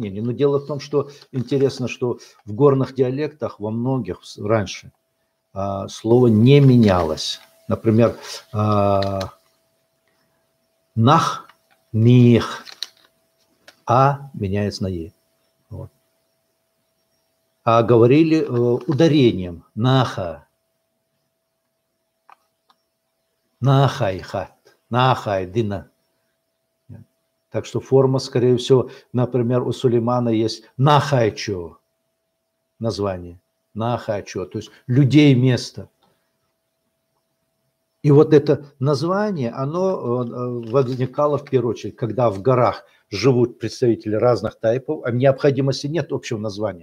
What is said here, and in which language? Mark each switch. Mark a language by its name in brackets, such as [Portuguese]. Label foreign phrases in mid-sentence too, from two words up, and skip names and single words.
[Russian] Но дело в том, что интересно, что в горных диалектах во многих раньше слово не менялось. Например, нах, них, меняется на е. Вот. А говорили ударением наха, нахайхат. Нахай, дина. Так что форма, скорее всего, например, у Сулеймана есть нахайчо, название. Нахайчо, то есть людей место. И вот это название, оно возникало в первую очередь, когда в горах живут представители разных тайпов, а необходимости нет общего названия.